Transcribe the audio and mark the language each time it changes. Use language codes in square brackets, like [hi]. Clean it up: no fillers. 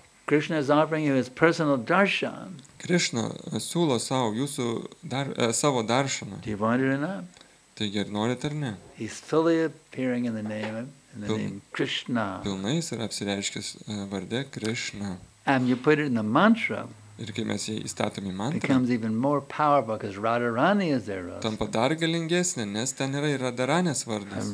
[en] Krishna is offering you his personal darshan. [lt] Krišna siūlo savo daršaną. [en] Do you want it or not? [lt] Taigi ar norit ar ne? [en] He's fully appearing in the name Krishna. [lt] Pilnai jis yra apsireiškęs varde Krišna. [en] And you put it in the mantra. [lt] Ir kai mes jį įstatom į [en] It [lt] mantrą, [en] becomes even more powerful because Radharani is there. [lt] tampa dar galingesnė, nes ten yra ir Radharanės vardas.